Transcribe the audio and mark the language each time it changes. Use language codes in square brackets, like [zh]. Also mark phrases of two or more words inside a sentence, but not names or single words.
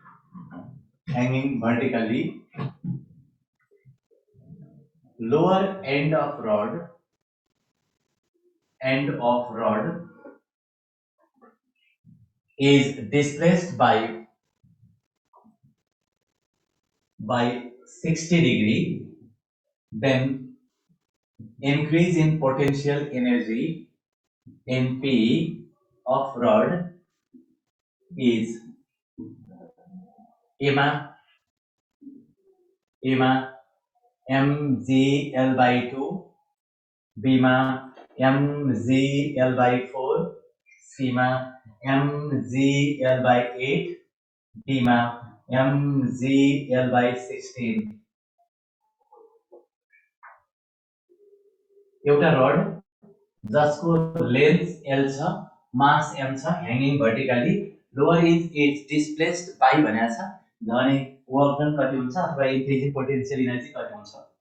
[en] Lower end of rod is displaced by 60 degree. Then increase in potential energy in P of rod is एमा mgl/2, बीमा mgl/4, सीमा mgl/8, डीमा mgl/16। [ne] एउटा रड जसको लेन्थ L छ, मास M छ, [en] hanging vertically, lower is displaced by [ne] भनेको छ भने [en] work done [ne] कति हुन्छ अथवा [en] increasing potential energy [ne] कति हुन्छ।